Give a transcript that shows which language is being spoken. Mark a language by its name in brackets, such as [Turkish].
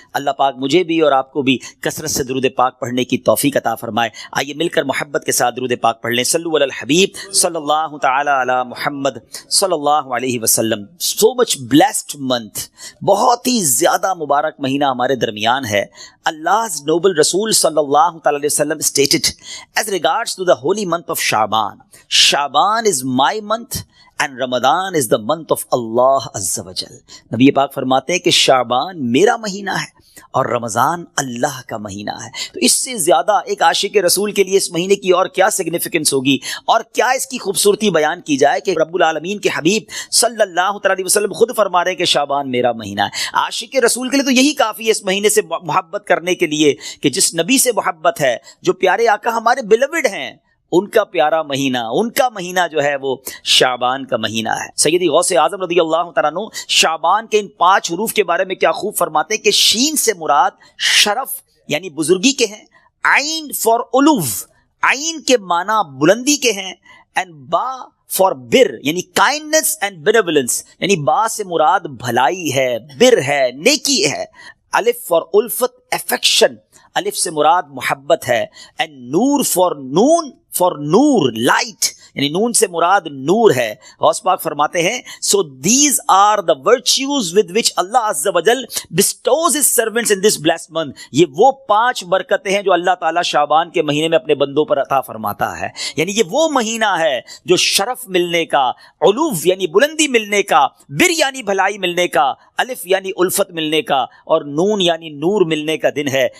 [Urdu] اللہ پاک مجھے بھی اور آپ کو بھی کثرت سے درود پاک پڑھنے کی توفیق عطا فرمائے. آئیے مل کر محبت کے ساتھ درود پاک پڑھ لیں. صلو علی الحبیب صلی اللہ تعالی علی محمد صلی اللہ علیہ وسلم. [English] So much blessed month, بہت ہی زیادہ مبارک مہینہ ہمارے درمیان ہے. Allah's noble رسول صلی اللہ تعالی علیہ وسلم stated as regards to the holy month of Shaban, Shaban is my month and Ramadan is the month of Allah Azza wa Jal. [Urdu] نبی پاک فرماتے ہیں کہ شعبان میرا مہینہ ہے اور رمضان اللہ کا مہینہ ہے. تو اس سے زیادہ ایک عاشق رسول کے لیے اس مہینے کی اور کیا سگنیفیکنس ہوگی اور کیا اس کی خوبصورتی بیان کی جائے کہ رب العالمین کے حبیب صلی اللہ تعالی علیہ وسلم خود فرما رہے ہیں کہ شعبان میرا مہینہ ہے. عاشق رسول کے لیے تو یہی کافی ہے اس مہینے سے محبت کرنے کے لیے کہ جس نبی سے محبت ہے، جو پیارے آقا ہمارے بیلوڈ ہیں، ان کا پیارا مہینہ، ان کا مہینہ جو ہے وہ شعبان کا مہینہ ہے. سیدی غوث اعظم رضی اللہ تعالیٰ عنہ شعبان کے ان 5 حروف کے بارے میں کیا خوب فرماتے ہیں کہ شین سے مراد شرف یعنی بزرگی کے ہیں، عین فار علو، عین کے معنی بلندی کے ہیں، اینڈ با فار بر یعنی کائنڈنس اینڈ بینیولنس، یعنی با سے مراد بھلائی ہے، بر ہے، نیکی ہے. الف فار الفت، افیکشن، الف سے مراد محبت ہے. And Noor for known, for Noor, light, یعنی نون سے مراد نور ہے. [English] غوث پاک فرماتے ہیں so these are the virtues with which Allah Azza wa Jal bestows his servants in this blessed month. [Urdu] یہ وہ 5 برکتیں ہیں جو اللہ تعالیٰ شعبان کے مہینے میں اپنے بندوں پر عطا فرماتا ہے. یعنی یہ وہ مہینہ ہے جو شرف ملنے کا، علو یعنی بلندی ملنے کا، بر یعنی بھلائی ملنے کا، الف یعنی الفت ملنے کا، اور نون یعنی نور ملنے کا دن ہے.